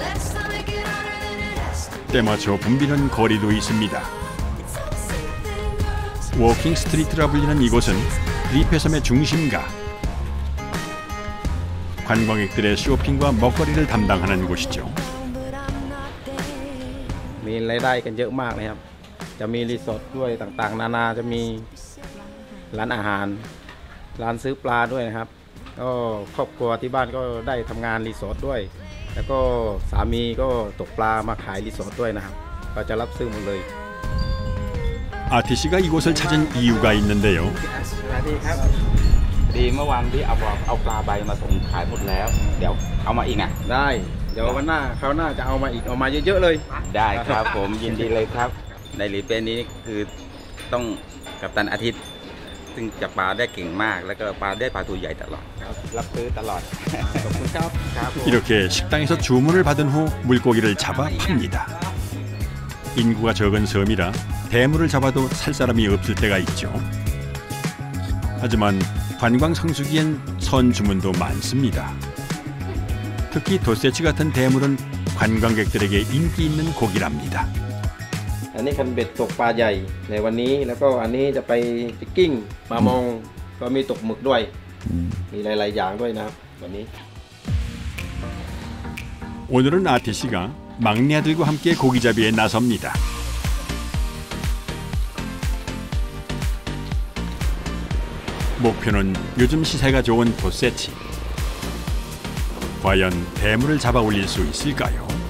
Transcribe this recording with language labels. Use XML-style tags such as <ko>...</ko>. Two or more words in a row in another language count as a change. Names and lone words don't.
<ko>때맞춰 붐비는 거리도 있습니다. 워킹 스트리트라 불리는 이곳은 리페섬의 중심가. 관광객들의 쇼핑과 먹거리를 담당하는 곳이죠.</ko> <th>มีรายได้กันเยอะมากนะครับจะมีรีสอร์ทด้วยต่างๆนานาจะมีร้านอาหารร้านซื้อปลาด้วยนะครับก็ครอบครัวที่บ้านก็ได้ทำงานรีสอร์ทด้วยแล้วก็สามีก็ตกปลามาขายรีสอร์ทด้วยนะครับก็จะรับซื้อหมดเลย</th> <ko>아티 씨가 이곳을 찾은 이유가 있는데요.</ko> <th>ดีเมื่อวานที่เอาปลาใบมาส่งขายหมดแล้วเดี๋ยวเอามาอีกนะ ได้เดี๋ยววันหน้าคราวหน้าจะเอามาอีกเอามาเยอะๆเลย ได้ครับผมยินดีเลยครับในหลีเป้นี้คือต้องกัปตันอาทิตย์ซึ่งจับปลาได้เก่งมากแล้วก็ปลาได้ปลาตัวใหญ่ตลอดรับซื้อตลอดขอบคุณครับครับ</th> <ko>이렇게 식당에서 주문을 받은 후 물고기를 잡아 팝니다. 인구가 적은 섬이라 대물을 잡아도 살 사람이 없을 때가 있죠. 하지만 관광 성수기엔 선 주문도 많습니다. 특히 도세치 같은 대물은 관광객들에게 인기 있는 고기랍니다.</ko> <th>อันนี้คันเบ็ดตกปลาใหญ่ในวันนี้แล้วก็อันนี้จะไปฟิกกิ้งมามองก็มีตกหมึกด้วยมีหลายๆอย่างด้วยนะครับวันนี้</th> <ko>오늘은 아티 씨가 막내 아들과 함께 고기잡이에 나섭니다. 목표는 요즘 시세가 좋은 도세치. 과연 대물을 잡아 올릴 수 있을까요?</ko>